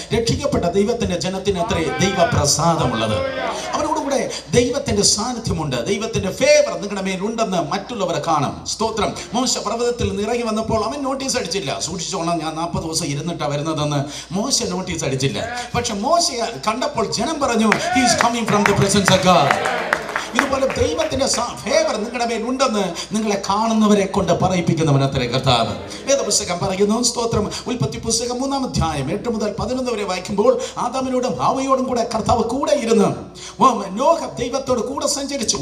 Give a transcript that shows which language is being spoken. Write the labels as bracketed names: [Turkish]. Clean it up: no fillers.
[Malayalam] രക്ഷിക്കപ്പെട്ട ദൈവത്തിന്റെ ജനത്തിന് അത്രേ ദൈവപ്രസാദമുള്ളത്. അവരോടുകൂടെ ദൈവത്തിന്റെ സാന്നിധ്യമുണ്ട്, ദൈവത്തിന്റെ ഫേവർ നിങ്ങളുടെ മേലുണ്ടെന്ന് മറ്റുള്ളവരെ കാണും. സ്തോത്രം. മോശ പർവ്വതത്തിൽ നിറങ്ങി വന്നപ്പോൾ അവൻ നോട്ടീസ് അടിച്ചില്ല, സൂക്ഷിച്ചോണം ഞാൻ 40 ദിവസം ഇരുന്നിട്ടാണ് വരുന്നതെന്ന് മോശ നോട്ടീസ് അടിച്ചില്ല. പക്ഷെ മോശയെ കണ്ടപ്പോൾ ജനം പറഞ്ഞു, [English] he is coming from the presence of God. [Malayalam] ഇതുപോലെ ദൈവത്തിന്റെ ഫേവർ നിങ്ങളുടെ മേൽ ഉണ്ടെന്ന് നിങ്ങളെ കാണുന്നവരെ കൊണ്ട് പറയിപ്പിക്കുന്നവനത്രേ കർത്താവ്. വേദപുസ്തകം പറയുന്നു സ്തോത്രം, ഉൽപ്പത്തി പുസ്തകം 3-ാം അധ്യായം 8 മുതൽ 11 വരെ വായിക്കുമ്പോൾ ആദാമിനോടും ഹവ്വയോടും കൂടെ കർത്താവ് കൂടെ ഇരുന്ന് നോഹ ദൈവത്തോട് കൂടെ സഞ്ചരിച്ചു.